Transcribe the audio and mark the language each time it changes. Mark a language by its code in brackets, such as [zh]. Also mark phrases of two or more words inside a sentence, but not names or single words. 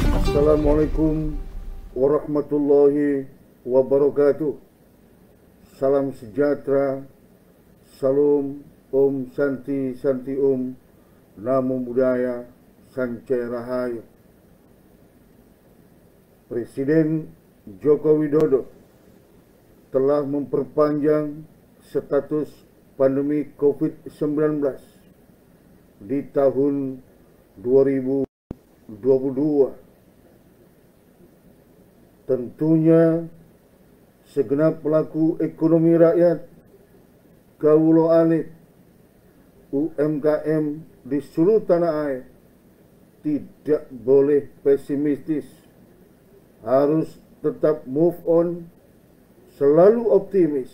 [ar] السلام عليكم ورحمة الله وبركاته. [id] Salam sejahtera, salam [sa] ॐ शान्ति शान्ति ॐ, [pi] Namo Buddhaya, [id] Sancaya Rahayu. Presiden Joko Widodo telah memperpanjang status pandemi COVID-19 di tahun 2022. Tentunya segenap pelaku ekonomi rakyat, kawula alit, UMKM di seluruh tanah air tidak boleh pesimistis, harus tetap [en] move on, [id] selalu optimis.